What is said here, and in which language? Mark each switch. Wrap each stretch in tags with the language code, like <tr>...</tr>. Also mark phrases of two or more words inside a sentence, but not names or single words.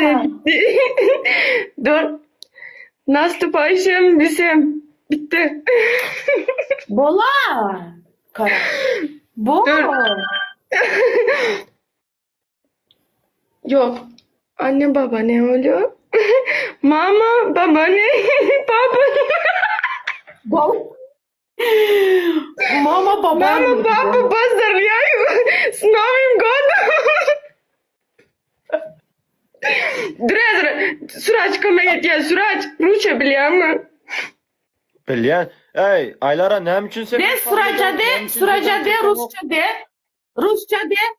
<tr>de bitti. Dur. Nasıl Paşam? Bizim bitti. Bola. Kara. Bo. Dur. Yok. Anne baba ne oluyor? Mama baba ne? Baba. Bo. Mama baba.</tr> <ru>Mama baba поздравляю с Новым годом.</ru> <tr>Suraç komaya gel Suraç. Rusça biliyor musun? Bilyen. Ey, Aylara ne için sen? De Suraca de. Suraca de. Rusça de. Rusça de.</tr>